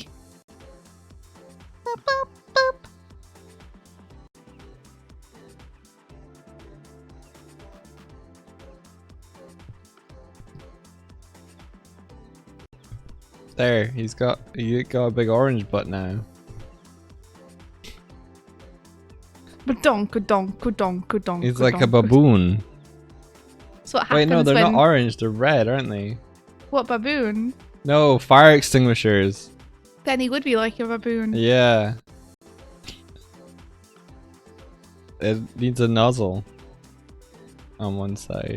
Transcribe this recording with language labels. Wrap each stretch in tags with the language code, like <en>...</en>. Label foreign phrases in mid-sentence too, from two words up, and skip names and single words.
<en>Boop, boop, boop. There, he got a big orange butt now. Ba-donk-a-donk-a-donk-a-donk. He's like a baboon. So what happens Wait, no, they're when... not orange, they're red, aren't they? What baboon? No, fire extinguishers. Then he would be like a baboon. Yeah. It needs a nozzle on one side.</en>